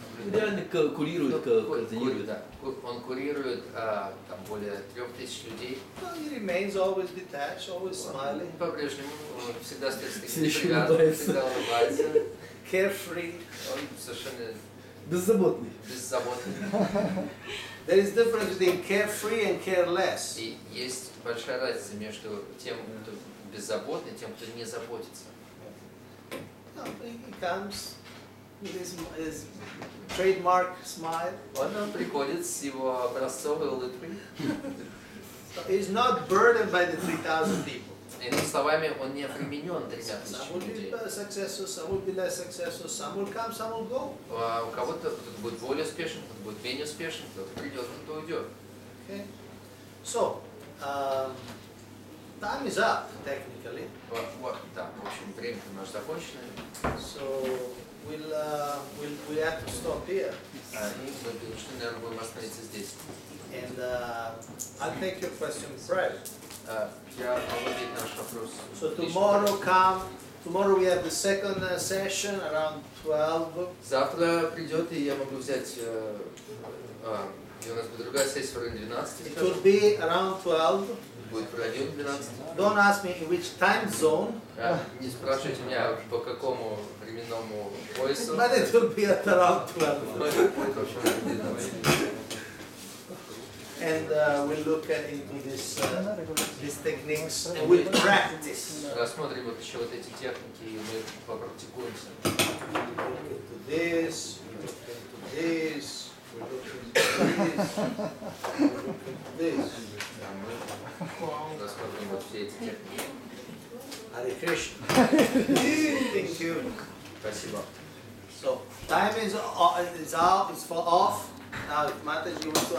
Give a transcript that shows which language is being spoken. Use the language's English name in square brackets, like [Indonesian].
[Russian] Реально курирует, координирует. да, он курирует там, более 3000 людей. [English] Well, he remains always detached, always smiling, [Russian] По-прежнему он всегда стоит Все еще привязан, улыбается. всегда улыбается. [English] carefree. [Russian] Он совершенно Беззаботный. беззаботный. [English] There is difference between carefree and careless. [Russian] И есть большая разница между тем, кто беззаботный, и тем, кто не заботится. [English] No, he comes with his trademark smile. [Russian] Он приходит с его образцовой улыбкой. [English] So he's not burdened by the 3,000 people. [Russian] Иными словами, он не обременен 3000 [English] Some will be [Russian] людей. [English] successful, some will be less successful, some will come, some will go. [Russian] У кого-то кто-то будет более успешен, кто-то будет менее успешен, кто-то придет, кто-то уйдет. [English] Okay. So, time is up technically. [Russian] Вот, да, в общем, время у нас закончено. [English] So we have to stop here. [Russian] И мы, наверное, будем остановиться здесь. [English] And I'll take your question private. [Russian] Я могу ответить на наш вопрос. [English] So [Russian] лично. [English] tomorrow we have the second session around 12. [Russian] Завтра придет, и я могу взять, и у нас будет другая сессия в районе 12. [English] It will be around 12. [Russian] Будет в районе 12. [English] Don't ask me in which time zone, [Russian] Не спрашивайте меня, по какому временному поясу. [English] but it will be at around 12. [Russian] Но это будет, в общем, в 12. [English] And we'll look into these techniques and we'll practice. [Russian] Рассмотрим вот еще вот эти техники, и мы попрактикуемся. [English] We'll look into this, we'll look into this, we'll look into this, we'll look into this. [Russian] Мы рассмотрим вот все эти техники. [English] Hare Krishna. Thank you. [Russian] Спасибо. [English] So time is out, it's off. Now if Mataji wants to ask